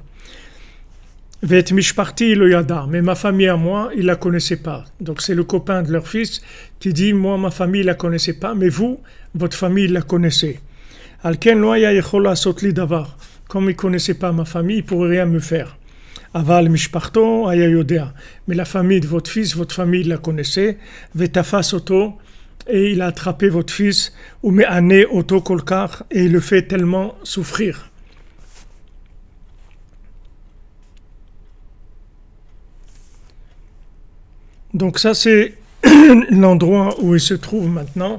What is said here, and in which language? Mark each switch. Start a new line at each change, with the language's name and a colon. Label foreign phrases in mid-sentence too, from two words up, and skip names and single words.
French: Mais ma famille à moi, il ne la connaissait pas. Donc c'est le copain de leur fils qui dit, moi ma famille ne la connaissait pas, mais vous, votre famille, la connaissez. Comme il ne connaissait pas ma famille, il ne pourrait rien me faire.
Hebrew: אבל משפחתו היה יודע.
French: Mais la famille de votre fils, votre famille la connaissait.
Hebrew: ותפס אותו,
French: et il a attrapé votre fils. Ou
Hebrew: מענה אותו כל כך,
French: et il le fait tellement souffrir. Donc ça c'est l'endroit où il se trouve maintenant.